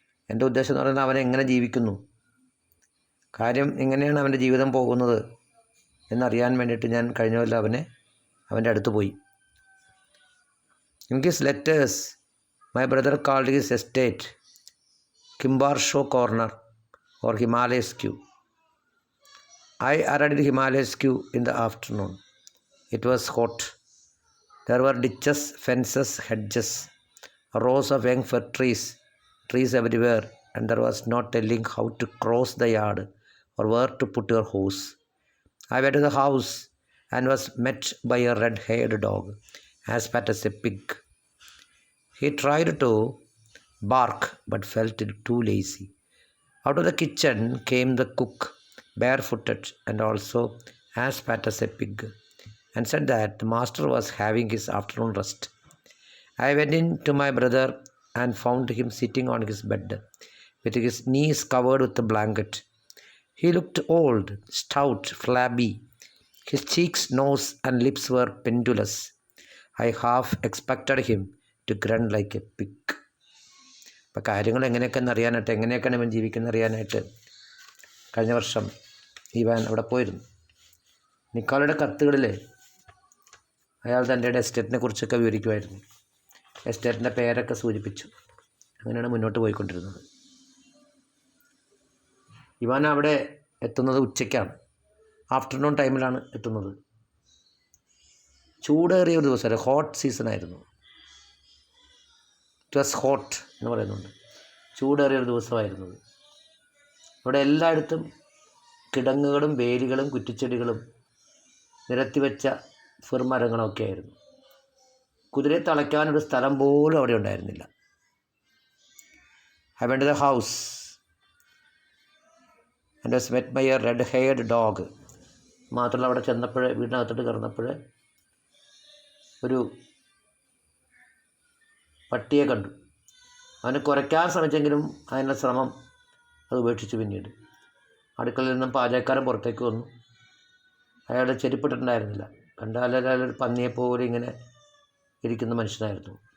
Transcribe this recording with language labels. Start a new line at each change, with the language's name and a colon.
Malayalam: എൻ്റെ ഉദ്ദേശം എന്ന് പറയുന്നത് അവൻ എങ്ങനെ ജീവിക്കുന്നു, കാര്യം എങ്ങനെയാണ് അവൻ്റെ ജീവിതം പോകുന്നത് എന്നറിയാൻ വേണ്ടിയിട്ട് ഞാൻ കഴിഞ്ഞ കൊല്ലം അവൻ്റെ അടുത്ത് പോയി.
English: In his letters my brother called his estate Kimbarshaw corner or Himalayas queue. I arrived at Himalayas queue in the afternoon. It was hot. There were ditches, fences, hedges, rows of young fir trees everywhere, and there was no telling how to cross the yard or where to put your horse. I went to the house and was met by a red-haired dog, as fat as a pig. He tried to bark but felt too lazy. Out of the kitchen came the cook, barefooted and also as fat as a pig, and said that the master was having his afternoon rest. I went in to my brother and found him sitting on his bed with his knees covered with a blanket. He looked old, stout, flabby. His cheeks, nose and lips were pendulous. I half expected him to grunt like a pig.
Malayalam: അപ്പോൾ കാര്യങ്ങൾ എങ്ങനെയൊക്കെയെന്ന് അറിയാനായിട്ട്, എങ്ങനെയൊക്കെയാണ് ഇവൻ ജീവിക്കുന്നത് അറിയാനായിട്ട് കഴിഞ്ഞ വർഷം Ivan അവിടെ പോയിരുന്നു. നിക്കോളയുടെ കത്തുകളിൽ അയാൾ തൻ്റെ എസ്റ്റേറ്റിനെ കുറിച്ചൊക്കെ വിവരിക്കുമായിരുന്നു. എസ്റ്റേറ്റിൻ്റെ പേരൊക്കെ സൂചിപ്പിച്ചു. അങ്ങനെയാണ് മുന്നോട്ട് പോയിക്കൊണ്ടിരുന്നത്. ഇവാൻ അവിടെ എത്തുന്നത് ഉച്ചയ്ക്കാണ്, ആഫ്റ്റർനൂൺ ടൈമിലാണ് എത്തുന്നത്. ചൂടേറിയ ഒരു ദിവസമായിരുന്നു, ഹോട്ട് സീസണായിരുന്നു.
English: it was hot
Malayalam: എന്ന് പറയുന്നുണ്ട്. ചൂടേറിയൊരു ദിവസമായിരുന്നത്. അവിടെ എല്ലായിടത്തും കിടങ്ങുകളും വേലികളും കുറ്റിച്ചെടികളും നിരത്തിവെച്ച ഫിർമരങ്ങളൊക്കെ ആയിരുന്നു. കുതിരയെ തളയ്ക്കാനൊരു സ്ഥലം പോലും അവിടെ ഉണ്ടായിരുന്നില്ല.
English: I went to the house and was met by a red-haired dog.
Malayalam: മാത്രമല്ല, അവിടെ ചെന്നപ്പോൾ, വീടിനകത്തോട്ട് കയറുന്നപ്പോൾ ഒരു പട്ടിയെ കണ്ടു. അവന് കുരയ്ക്കാൻ ശ്രമിച്ചെങ്കിലും അതിൻ്റെ ശ്രമം അത് ഉപേക്ഷിച്ചു. പിന്നീട് അടുക്കളയിൽ നിന്നും പാചകക്കാരൻ പുറത്തേക്ക് വന്നു. അയാളുടെ ചെരുപ്പിട്ടിട്ടുണ്ടായിരുന്നില്ല. കണ്ടാൽ ഒരു പന്നിയെപ്പോലെ ഇങ്ങനെ ഇരിക്കുന്ന മനുഷ്യനായിരുന്നു.